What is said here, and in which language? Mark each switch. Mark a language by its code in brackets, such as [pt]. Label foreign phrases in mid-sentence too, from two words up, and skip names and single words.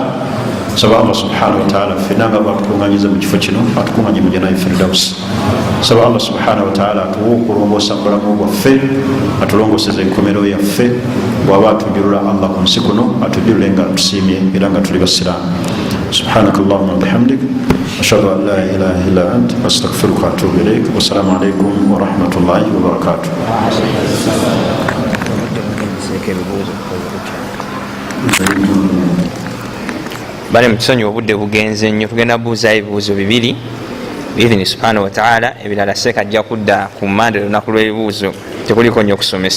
[lg] Saba Allah [ar] سبحانه وتعالى [lg] ffenna nga batukunganyiza mu kifo kino atukunganye mu [ar] جنات الفردوس. [lg] Saba Allah [ar] سبحانه وتعالى [lg] atuwe okulongoosa bulamu bwaffe, atulongooseze enkomero yaffe. Bw'aba atujulula Allah ku nsi kuno atujulule nga tusiimye era nga tuli basiraamu. [ar] سبحانك اللهم وبحمدك، أشهد أن لا إله إلا أنت، أستغفرك وأتوب إليك. والسلام عليكم ورحمة الله وبركاته. [lg] Bale mutusonyi obudde bugenze nnyo, tugenda buuzayo ebibuuzo bibiri [ar] بإذن سبحانه وتعالى. [lg] Ebirala seeka ajja kudda ku Mande lunaku lw'ebibuuzo, tekuliko nnyo okusomesa.